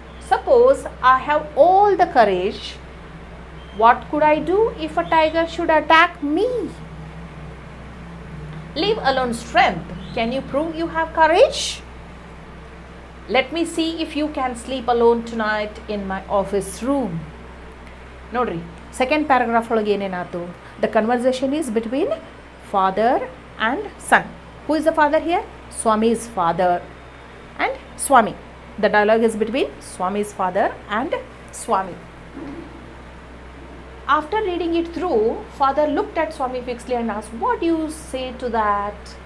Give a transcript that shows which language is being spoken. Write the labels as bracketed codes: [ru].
[en] Suppose I have all the courage. What could I do if a tiger should attack me? Leave alone strength. Can you prove you have courage? Let me see if you can sleep alone tonight in my office room. [kn] ನೋಡ್ರಿ, [en] second paragraph [kn] ಒಳಗೆ ಏನೇನಾಯ್ತು? [en] The conversation is between father and son. Who is the father here? Swami's father and Swami. The dialogue is between Swami's father and Swami. After reading it through, father looked at Swami fixedly and asked, what do you say to that?